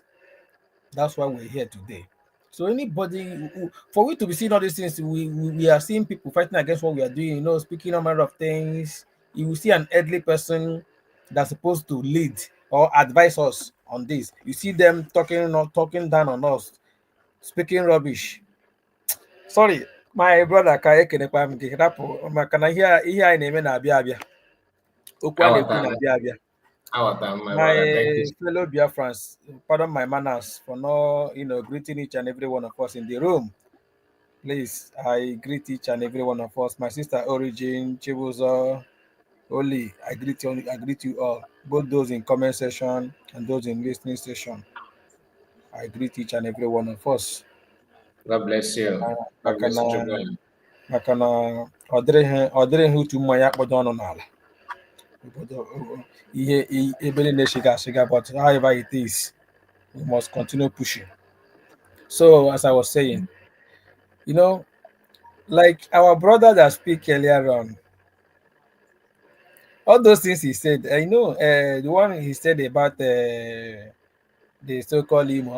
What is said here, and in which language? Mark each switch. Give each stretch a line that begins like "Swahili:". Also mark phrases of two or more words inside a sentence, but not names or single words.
English: That's why we're here today. So anybody, for we to be seeing all these things, we are seeing people fighting against what we are doing, speaking a matter of things. You will see an elderly person that's supposed to lead or advise us on this. You see them talking down on us, speaking rubbish. Sorry, my brother
Igbo: ka ekenekwa m gị rapụ maka na ihe anyị na-eme na-abịa abịa. Okwu a na-ekwu na-abịa abịa.
English: My My brother, thank you. fellow Biafrans, pardon my manners for not, greeting each and every one of us in the room. Please, I greet each and every one of us. My sister Origin, Chibuzo, Oli, I greet you all. Both those in comment section and those in listening session. I greet each and every one of us. God bless you. God bless you, Triple M.
Igbo: Maka na ọ dịrị ha utu mmanya kpọdo ọnụ n'ala. Ebe niile shiga,
English: but however it is, we must continue pushing. So, as I was saying, like our brother that speak earlier on, All those things he said, I know. The one he said about the so-called Imo.